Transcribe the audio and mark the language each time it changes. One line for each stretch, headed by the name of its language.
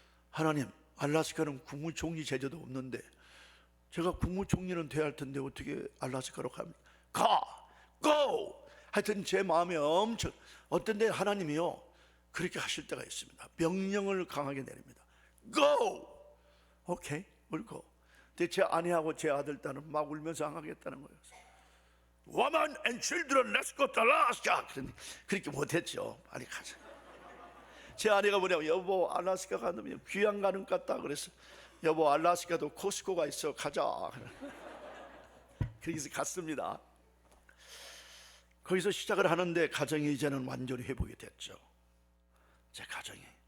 Korean: 하나님, 알라스카는 국무총리 제도도 없는데 제가 국무총리는 돼야 할 텐데 어떻게 알라스카로 갑니까?
English: go!
Korean: 하여튼 제 마음에 엄청, 어떤 데 하나님이요 그렇게 하실 때가 있습니다. 명령을 강하게 내립니다.
English: go!
Korean: 오케이, 울고. 근데 제 아내하고 제 아들, 딸은 막 울면서 안 가겠다는 거예요.
English: Woman and children, let's go to Alaska.
Korean: 그렇게 못했죠. 빨리 가자. 제 아내가 뭐냐면, 여보 알라스카 가면 귀양 가는 것 같다. 그래서 여보 알라스카도 코스코가 있어, 가자. 그래서 갔습니다. 거기서 시작을 하는데 가정이 이제는 완전히 회복이 됐죠. 제 가정이.